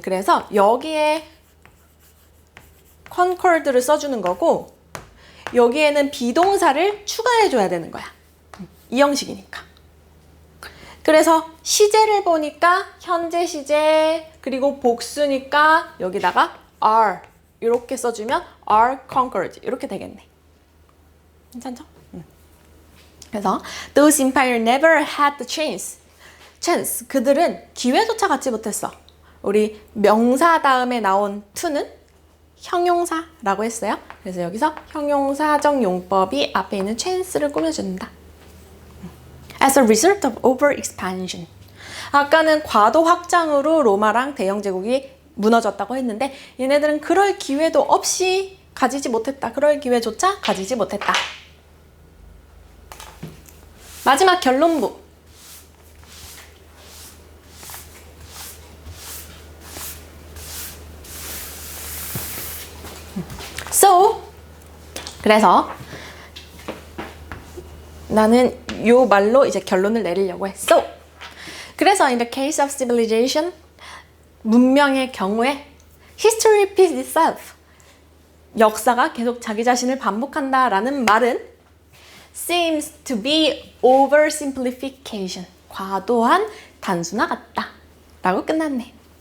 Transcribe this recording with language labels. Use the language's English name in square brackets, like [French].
[Korean] 그래서 여기에 concord를 써주는 거고 여기에는 비동사를 추가해줘야 되는 거야. 이 형식이니까. 그래서 시제를 보니까 현재 시제 그리고 복수니까 여기다가 are 이렇게 써주면 are conquered 이렇게 되겠네. 괜찮죠? [English] 그래서 those empire never had the chance. [Korean] 그들은 기회조차 갖지 못했어. 우리 명사 다음에 나온 to는 형용사라고 했어요. 그래서 여기서 형용사적 용법이 앞에 있는 chance를 꾸며준다. [English] As a result of over-expansion. [Korean] 아까는 과도 확장으로 로마랑 대영 제국이 무너졌다고 했는데 얘네들은 그럴 기회도 없이 가지지 못했다. 그럴 기회조차 가지지 못했다. 마지막 결론부. So, 그래서 나는 요 말로 이제 결론을 내리려고 해. [English] So, 그래서 in the case of civilization, 문명의 경우에 history repeats itself. [Korean] 역사가 계속 자기 자신을 반복한다라는 말은 seems to be oversimplification. 과도한 단순화 같다. 라고 끝났네.